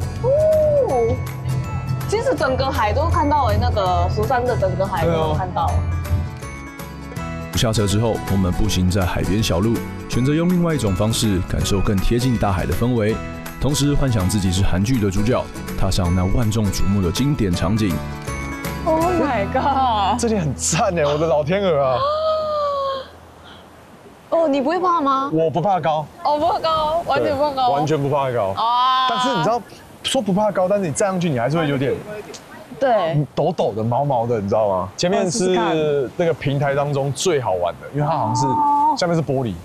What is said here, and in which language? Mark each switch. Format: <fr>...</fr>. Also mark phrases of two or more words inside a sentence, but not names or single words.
<zh>哦，其實整個海都看到那個釜山的整個海都能看到。下車之後，我們步行在海邊小路，選擇用另外一種方式感受更貼近大海的氛圍。同時幻想自己是韓劇的主角，踏上那萬眾矚目的經典場景。</zh> <en>Oh my god！</en> <zh>這裡很讚哎，我的老天鵝啊！哦，你不會怕嗎？我不怕高。哦，不怕高，完全不怕高。完全不怕高啊！但是你知道，說不怕高，但是你站上去，你還是會有點對抖抖的、毛毛的，你知道嗎？前面是那個平台當中最好玩的，因为它好像是下面是玻璃，</zh>